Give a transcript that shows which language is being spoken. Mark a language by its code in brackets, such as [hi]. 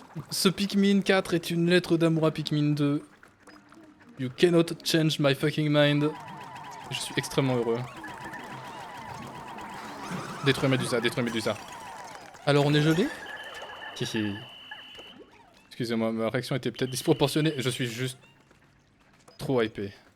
[fr] Ce Pikmin 4 est une lettre d'amour à Pikmin 2. [en] You cannot change my fucking mind. [fr] Je suis extrêmement heureux. Détruire Medusa, détruire Medusa. Alors on est gelé? Hihi. Excusez-moi, ma réaction était peut-être disproportionnée. Je suis juste trop hypé.